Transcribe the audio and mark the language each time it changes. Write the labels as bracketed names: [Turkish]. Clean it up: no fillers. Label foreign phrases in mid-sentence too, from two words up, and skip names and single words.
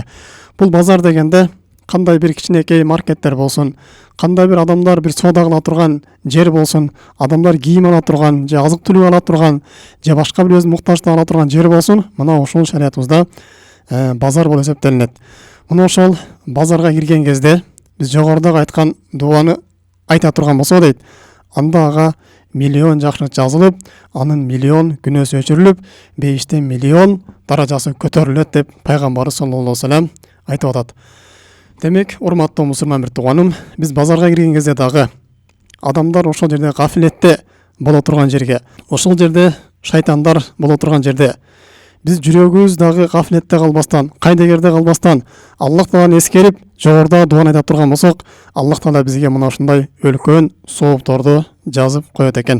[Kyrgyz] Бул базар дегенде кандай бир кичинекей маркеттер болсун, кандай бир адамдар бир соода кыла турган жер болсун, адамдар кийим ала турган, же азык түлүк ала турган, же башка бир өзүнүн муктаждыгын ала турган жер болсун, мына ошол шариятыбызда базар болуп эсептелинет. Мына ошол базарга кирген кезде биз жогорудагы айткан дуаны айта турган болсо дейт, анда ага миллион жакшылык жазылып, анын миллион күнөөсү өчүрүлүп, бейиштен миллион даражасы көтөрүлөт деп пайгамбар [Arabic] صلى الله عليه وسلم [Kyrgyz] айтып атат. Демек, урматтуу мусулман бир тууганым, биз базарга кирген кезде дагы адамдар ошол жерде гафилетте боло турган жерге, ошол жерде шайтандар боло турган жерде Биз жүрөгүбүз дагы гафлетте калбастан, кайдыгерде калбастан, Аллах Тааланы эскерип, жогоруда дуаны айта турган болсок, Аллах Таала бизге мына ушундай өлкөн соопторду жазып коет экен.